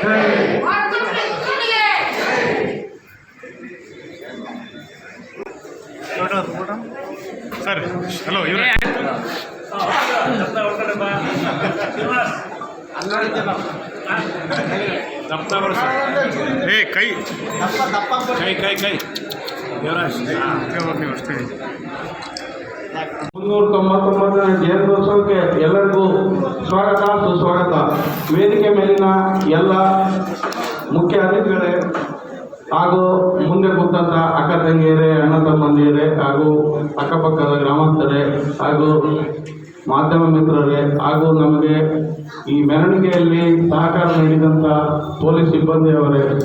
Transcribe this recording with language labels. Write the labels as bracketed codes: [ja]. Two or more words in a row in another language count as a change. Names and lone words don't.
[kn] सर हेलो इवरे ए कई कई कई कई देवराज 399ನೇ ಜಯಂತ್ಯೋತ್ಸವಕ್ಕೆ ಎಲ್ಲರಿಗೂ ಸ್ವಾಗತ ಸುಸ್ವಾಗತ. ವೇದಿಕೆ ಮೇಲಿನ ಎಲ್ಲ ಮುಖ್ಯ ಅತಿಥಿಗಳೇ ಹಾಗೂ ಮುಂದೆ ಕೂತಂತ ಅಕ್ಕ ತಂಗಿಯರೇ, ಅಣ್ಣ ತಮ್ಮಂದಿಯರೇ ಹಾಗೂ ಅಕ್ಕಪಕ್ಕದ ಗ್ರಾಮಸ್ಥರೇ ಹಾಗೂ ಮಾಧ್ಯಮ ಮಿತ್ರರೇ ಹಾಗೂ ನಮಗೆ ಈ ಮೆರವಣಿಗೆಯಲ್ಲಿ ಸಹಕಾರ ನೀಡಿದಂಥ ಪೊಲೀಸ್ ಸಿಬ್ಬಂದಿಯವರೇ,